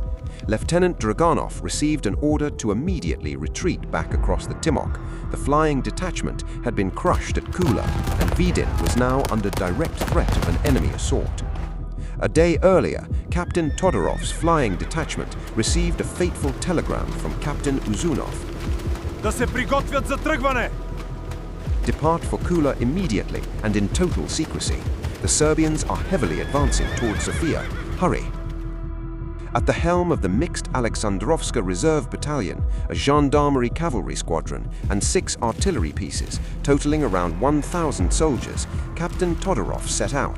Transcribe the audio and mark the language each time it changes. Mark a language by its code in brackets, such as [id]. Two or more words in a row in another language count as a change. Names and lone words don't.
[en] Lieutenant Draganov received an order to immediately retreat back across the Timok. The flying detachment had been crushed at Kula, and Vidin was now under direct threat of an enemy assault. A day earlier, Captain Todorov's flying detachment received a fateful telegram from Captain Uzunov. [bg] Да се приготвят за тръгване! [en] Depart for Kula immediately and in total secrecy. The Serbians are heavily advancing towards Sofia. Hurry! At the helm of the mixed Alexandrovska Reserve Battalion, a gendarmerie cavalry squadron, and 6 artillery pieces, totaling around 1,000 soldiers, Captain Todorov set out.